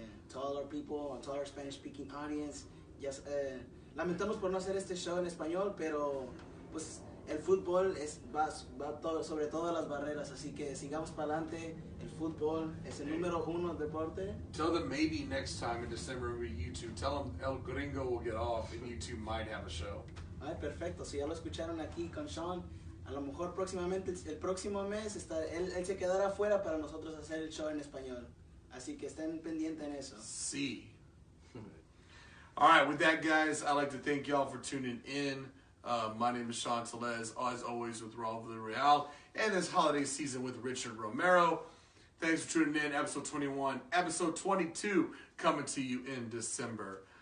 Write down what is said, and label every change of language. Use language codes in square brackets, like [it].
[en] To all our people, to all our Spanish-speaking audience. [es] Lamentamos por no hacer este show en español, pero pues el fútbol va sobre todas las barreras, así que sigamos para adelante. El fútbol es el número uno deporte. [en] Tell them maybe next time in December will be YouTube. Tell them El Gringo will get off and YouTube might have a show. [es] Ay, perfecto. Si ya lo escucharon aquí con Sean, a lo mejor próximamente, el próximo mes, él se quedará afuera para nosotros hacer el show en español. Así que estén pendientes en eso. Sí. [en] All right, with that, guys, I'd like to thank y'all for tuning in. My name is Sean Telez, as always with Raul Villarreal, and this holiday season with Richard Romero. Thanks for tuning in. Episode 21, episode 22 coming to you in December.